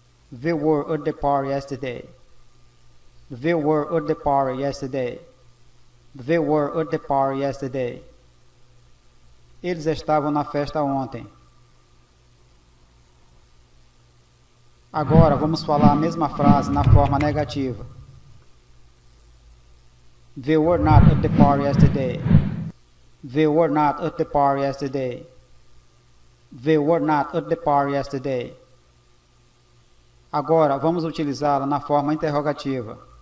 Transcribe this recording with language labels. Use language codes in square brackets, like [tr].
[en] We were at the party yesterday. We were at the party yesterday. We were at the party yesterday. [pt] Eles estavam na festa ontem. Agora vamos falar a mesma frase na forma negativa. [en] We were not at the party yesterday. We were not at the party yesterday. We were not at the party yesterday. [pt] Agora vamos utilizá-la na forma interrogativa.